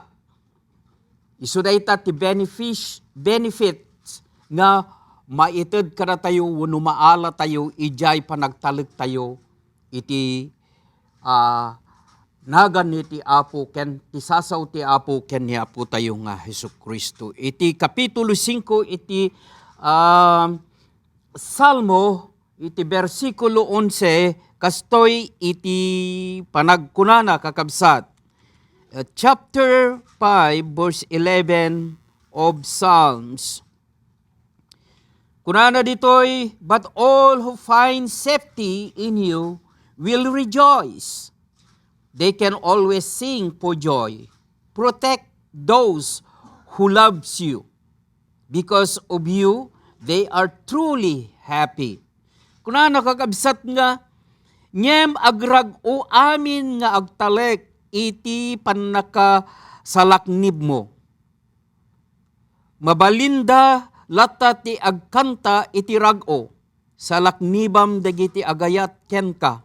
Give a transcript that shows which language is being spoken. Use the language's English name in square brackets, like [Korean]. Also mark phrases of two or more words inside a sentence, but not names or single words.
[Iloko] Isu dayta ti benefits nga maited kada tayo wenno maala tayo ijay panagtalek tayo iti nagan iti Apo ken ti sasaw ti Apo ken ni Apo tayo nga Jesucristo. Iti kapitulo 5 iti Salmo iti bersikulo 11 kastoy iti panagkunana kakabsat. [English] Chapter 5 verse 11 of Psalms. [Iloko] Kunana ditoy, [English] but all who find safety in you will rejoice. They can always sing for joy. Protect those who loves you. Because of you, they are truly happy. [Iloko] Kuna nakakabsat nga, ngem agrag o amin nga agtalek iti panaka salaknib mo. Mabalinda lata ti agkanta iti rag-o. Salaknibam dagiti agayat ken ka.